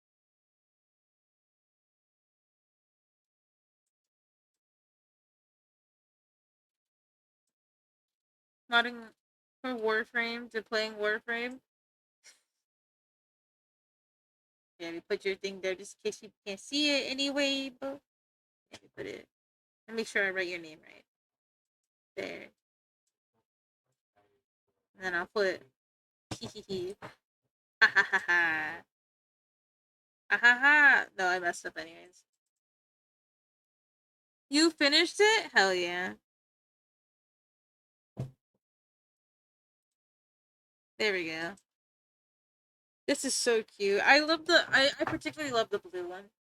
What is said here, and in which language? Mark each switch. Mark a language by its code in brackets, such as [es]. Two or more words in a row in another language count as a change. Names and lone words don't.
[en] Modding for Warframe to playing Warframe. Yeah, we put your thing there just in case you can't see it anyway. But yeah, we put it. And make sure I write your name right. There. And then I'll put hee hee hee. Ha ha ha ha. Ha ha ha. No, I messed up anyways. You finished it? Hell yeah. There we go. This is so cute. I particularly love the blue one.